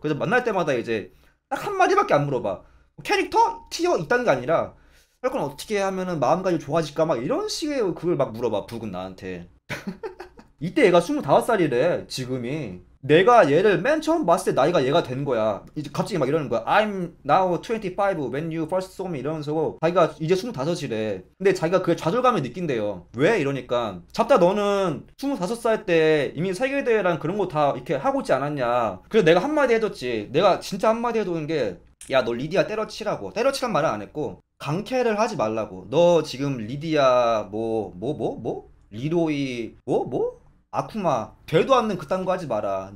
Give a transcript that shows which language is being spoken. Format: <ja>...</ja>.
<ko>그래서 만날 때마다 이제 딱 한마디밖에 안 물어봐. 캐릭터? 티어 있다는 게 아니라 철권 어떻게 하면은 마음가짐이 좋아질까 막 이런 식의 그걸 막 물어봐. 북은 나한테. 이때 얘가 25살이래 지금이. 내가 얘를 맨 처음 봤을 때 나이가 얘가 된 거야. 이제 갑자기 막 이러는 거야.</ko> <en>I'm now 25 when you first saw me</en> <ko>이러면서 자기가 이제 25이래. 근데 자기가 그게 좌절감을 느낀대요. 왜? 이러니까 잡다 너는 25살 때 이미 세계대회랑 그런 거 다 이렇게 하고 있지 않았냐. 그래서 내가 한마디 해줬지. 내가 진짜 한마디 해두는 게 야 너 리디아 때려치라고. 때려치란 말은 안 했고 강캐를 하지 말라고. 너 지금 리디아 리로이 아쿠마 되도 않는 그딴 거 하지 마라.</ko>